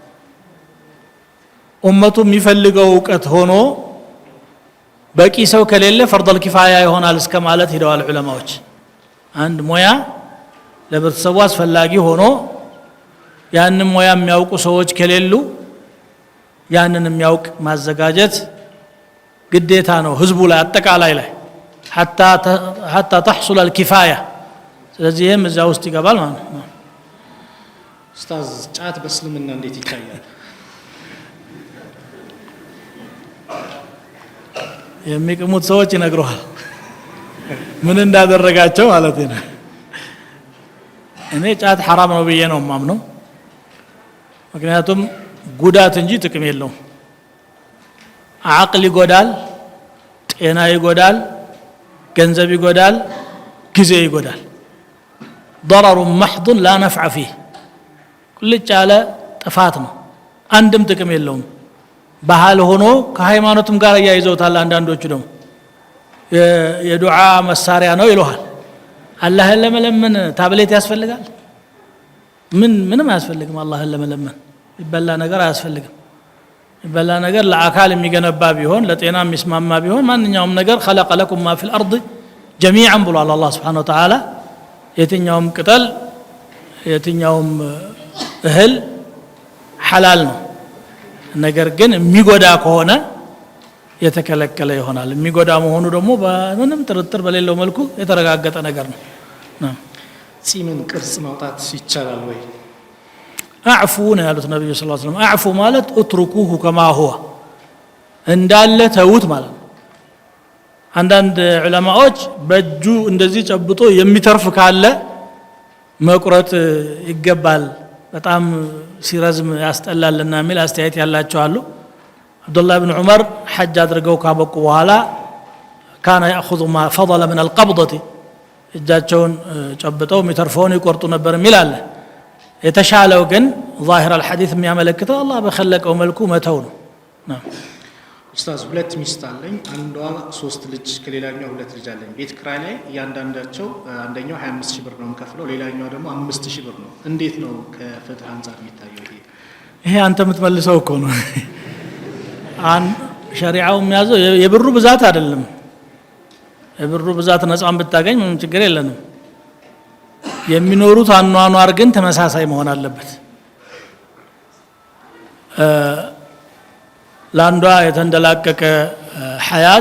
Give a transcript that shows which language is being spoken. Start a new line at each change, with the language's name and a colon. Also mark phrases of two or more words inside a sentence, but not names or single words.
Amharic: ኡመቱ የሚፈልገው እውቀት ሆኖ በቂ ሰው ከሌለ
Arabic: فرض الكفاية
Amharic: ይሆናል እስከ ማለት ሄደዋል ዑለማዎች አንድ ሙያ ለበተሰቡ አስፈላጊ ሆኖ ያንን ሙያ የሚያውቁ ሰዎች ከሌሉ ያንን የሚያውቅ ማዘጋጀት ግዴታ ነው ህዝቡ ላይ አጠቃላይ ላይ
Arabic: حتى تحصل الكفايه
Amharic: ስለዚህም እዛ ውስጥ ይገባል ማለት ነው ኡስታዝ ጫት በእስልምና እንዴት ይታያል የሚቅሙት ሰዎች ይነግሩሃል ምን እንዳደረጋቸው ማለት ነው እኔ ጫት حرام ነው ብዬ ነው ማምነው ምክንያቱም ጉዳት እንጂ ጥቅም የለውም አቅል ይጎዳል ጤና ይጎዳል ገንዘብ ይጎዳል ጊዜ ይጎዳል
Arabic: ضرر محض لا نفع فيه كل
Amharic: ጫለ ጥፋት ነው አንድም ጥቅም የለውም ባህል ሆኖ ከሃይማኖትም ጋር ያይዘውታል አንዳንዶቹ ደግሞ የዱዓ መሳሪያ ነው ይሉሃል አላህን ለመለመን ታብሌት ያስፈልጋል ምንም አያስፈልግም አላህን ለመለመን ይበላ ነገር አያስፈልግም ይበላ ነገር ለአካል የሚገነባ ቢሆን ለጤና የሚስማማ ቢሆን ማንኛውም ነገር
Arabic: خلق لكم ما في الارض جميعا
Amharic: ብሏል አላህ
Arabic: سبحانه وتعالى
Amharic: የትኛውም ቅጠል የትኛውም እህል ሐላል ነው ነገር ግን የሚጎዳ ከሆነ የተከለከለ ይሆናል የሚጎዳ መሆኑ ደግሞ በምንም ጥርጥር በሌለው መልኩ የተረጋገጠ ነገር ነው ጺምን ቅርጽ ማውጣት ይቻላል ወይ አዕፉ ነው ያሉት ነብዩ
Arabic: صلى الله عليه وسلم
Amharic: አዕፉ ማለት
Arabic: اتركوه كما هو
Amharic: እንዳለ ተውት ማለት አንዳንድ ዑለማዎች በእጁ እንደዚህ ጨብጦ የሚተርፍ ካለ መቁረጥ ይገባል በጣም ሲረዝም ያስጠላልና ሚል አስተያየት ያላቸው አሉ አብዱላህ ኢብኑ ዑመር ሐጅ አድርገው ካበቁ በኋላ
Arabic: كان ياخذ ما فضل من القبضه
Amharic: እጃቸውን ጨብጠው የሚተርፈውን ይቆርጡ ነበር ሚል አለ የተሻለው ግን
Arabic: ظاهر الحديث
Amharic: የሚያመለክተው አላህ በخلቀው መልኩ መተው ነው ኡስታዝ ሁለት ሚስት አለኝ አንዷ 3 ልጅ ከሌላኛው 2 ልጅ አለኝ ቤት ክራይ ላይ ያንዳንዳቸው አንደኛው 25000 ብር ነው የምከፍለው ሌላኛው ደግሞ 5000 ብር ነው እንዴት ነው ከፍትህ አንፃር የሚታየው ይሄ አንተ የምትመልሰው እኮ ነው ሸሪዓው የሚያዘው የብሩ ብዛት አይደለም የብሩ ብዛት ነፃም ብታገኝ ምንም ችግር የለንም የሚኖሩት አኗኗር ግን ተመሳሳይ መሆን አለበት ላንዷ የተንደላቀቀ ሐያት